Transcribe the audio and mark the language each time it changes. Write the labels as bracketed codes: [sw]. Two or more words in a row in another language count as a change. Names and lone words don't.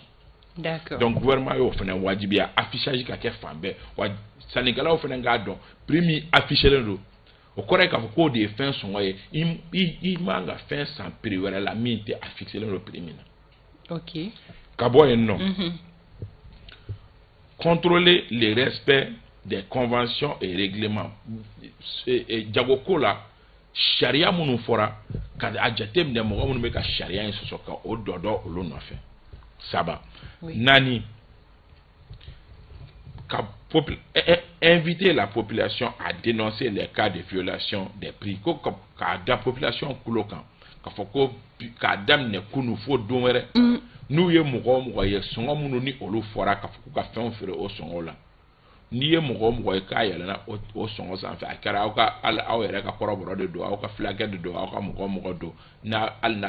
[fr] D'accord. [bm] Donc gouvernement y'o fana wajibiya affichage ka kɛ fan bɛɛ wa sannikɛlaw fana k'a dɔn prix min affiché don o kɔrɔ ye k'a fɔ k'o de ye fɛn sɔngɔ ye i man ka fɛn san prix wɛrɛ la min tɛ a fixé don prix min na. OK. Ka bɔ yen nɔ. [fr] Contrôler le respect des conventions et règlements. [bm] Jagoko la charia minnu fɔra ka a jateminɛ mɔgɔ minnu bɛ ka charia in sɔsɔ ka o dɔ olu nɔfɛ. Saba. Nani. [fr] Inviter la population à dénoncer les cas de violation des prix. [bm] Ka da population kulo kan ka fɔ ko k'a daminɛ kunu fo don wɛrɛ n'u ye mɔgɔ ye sɔngɔ minnu ni olu fɔra ka fɔ k'u ka fɛnw feere o sɔngɔ la n'i ye mɔgɔ ye k'a yɛlɛnna o sɔngɔ sanfɛ a kɛra aw yɛrɛ ka kɔrɔbɔrɔ de don aw ka fulakɛ de don aw ka mɔgɔ don hali n'a